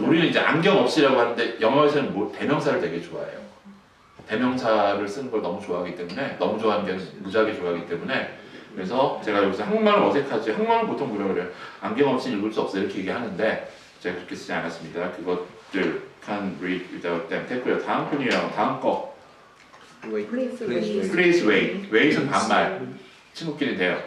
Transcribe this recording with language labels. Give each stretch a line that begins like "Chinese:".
Korean: 우리는 이제 안경 없이라고 하는데 영어에서는 대명사를 되게 좋아해요. 대명사를 쓰는 걸 너무 좋아하기 때문에 너무 좋아하는 게 무지하게 좋아하기 때문에 그래서 제가 여기서 한국말은 어색하지 한국말은 보통 뭐라 그래요? 안경 없이 읽을 수 없어 이렇게 얘기하는데 제가 그렇게 쓰지 않았습니다. 그것들
English: can read without them
Korean: 됐고요. 다음 분이에요. 다음 거
English: Wait. Please Please please wait.
Korean: wait은 반말 친구끼리 돼요.